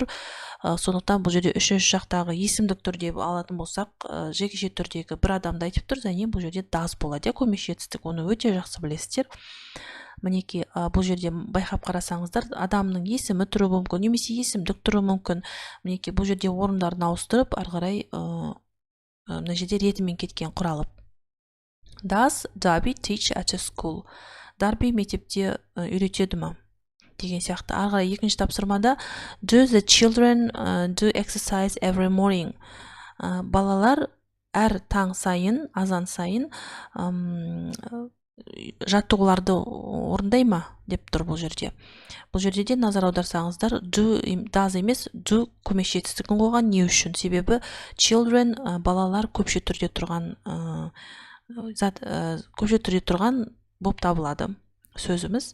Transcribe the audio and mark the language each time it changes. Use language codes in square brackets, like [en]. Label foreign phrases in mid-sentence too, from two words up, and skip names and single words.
[kk] Сондықтан бұл жерде үшінші жақтағы есімдік түрде алатын болсақ, жекеше түрдегі бір адамды айтып тұр, және бұл жерде does болады, көмекші етістік, оны өте жақсы білесіздер. Мінекей, бұл жерде байқап қарасаңыздар, адамның есімі тұруы мүмкін, немесе есімдік тұруы мүмкін. Мінекей, бұл жерде орындарын ауыстырып, ары қарай мына жерде ретімен кеткен құралып. [en] Does Darby teach at a school? [kk] Дарби мектепте үйретеді ме? Деген сияқты. Ары қарай екінші тапсырмада [en] do the children do exercise every morning? [kk] Балалар әр таң сайын, азан сайын жаттығуларды орындай ма деп тұр бұл жерде. Бұл жерде де назар аударсаңыздар, does емес, do көмекші етістігін қойған. Не үшін? Себебі children балалар көпше түрде тұрған болып табылады сөзіміз.